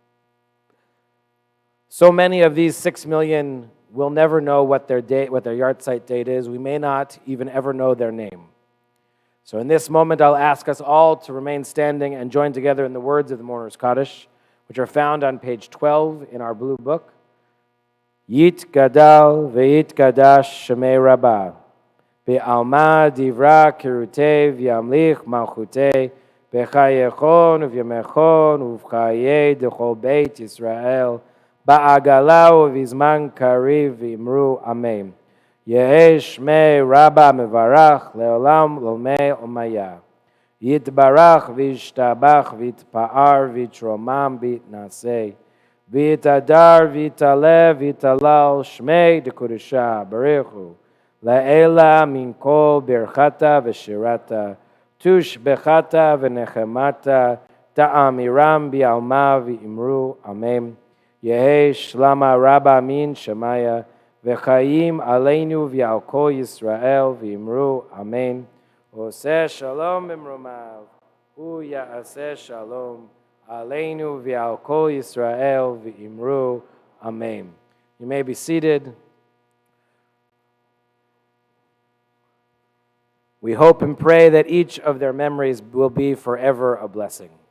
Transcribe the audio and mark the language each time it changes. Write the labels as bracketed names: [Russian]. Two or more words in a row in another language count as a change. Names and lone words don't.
[English] So many of these 6 million will never know what their yahrzeit date is. We may not even ever know their name. So in this moment, I'll ask us all to remain standing and join together in the words of the Mourner's Kaddish, which are found on page 12 in our blue book. [Aramaic] יתגדל ויתקדש שמה רבא. בעלמא די ברא כרעותה וימליך מלכותה בחייכון וביומיכון ובחיי דכל בית ישראל בעגלא ובזמן קריב ואמרו אמן. יהא שמה רבא מברך לעלם ולעלמי עלמיא. יתברך וישתבח ויתפאר ויתרומם ויתנשא. ויתהדר ויתעלה ויתהלל שמה דקודשא בריך הוא. לעלא מן כל ברכתא ושירתא, תשבחתא ונחמתא, דאמירן בעלמא ואמרו, אמן. יהא שלמא רבא מן שמיא, וחיים עלינו ועל כל ישראל ואמרו, אמן. [Hebrew] עושה שלום במרומיו, הוא יעשה שלום, עלינו ועל כל ישראל ואמרו, amen. [English] You may be seated. We hope and pray that each of their memories will be forever a blessing.